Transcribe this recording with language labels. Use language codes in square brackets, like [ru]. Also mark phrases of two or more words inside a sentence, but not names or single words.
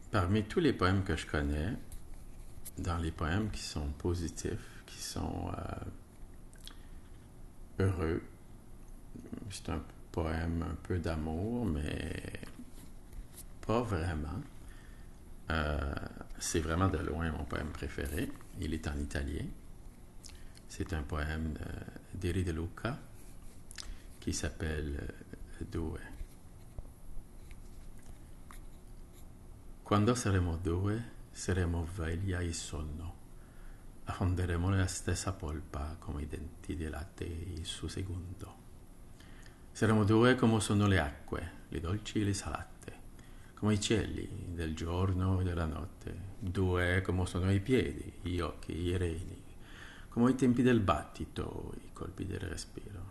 [fr] Parmi tous les poèmes que je connais, dans les poèmes qui sont positifs, qui sont heureux, c'est un poème un peu d'amour, mais pas vraiment. Euh, c'est vraiment de loin mon poème préféré. Il est en italien. C'est un poème d'Eri De Luca qui s'appelle Due. [it] Quando saremo due, saremo veglia e sonno. Affonderemo nella stessa polpa come i denti dei latte e il suo segundo. Saremo due come sono le acque, le dolci e le salate, come i cieli del giorno e della notte, due come sono i piedi, gli occhi, i reni, come i tempi del battito, i colpi del respiro.